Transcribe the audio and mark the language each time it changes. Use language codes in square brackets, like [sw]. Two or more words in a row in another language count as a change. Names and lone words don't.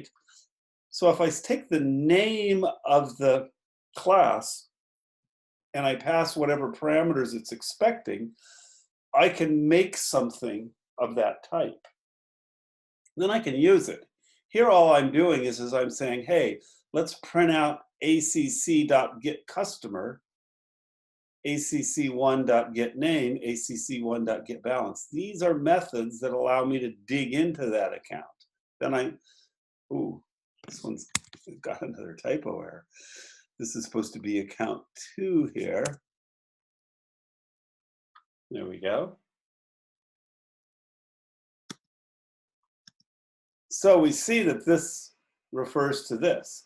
[en] So if I take the name of the class and I pass whatever parameters it's expecting, I can make something of that type. Then I can use it. Here all I'm doing is I'm saying, hey, let's print out acc.getCustomer, acc1.getName, acc1.getBalance. These are methods that allow me to dig into that account. Then this one's got another typo error. This is supposed to be account 2 here. There we go. So we see that this refers to this.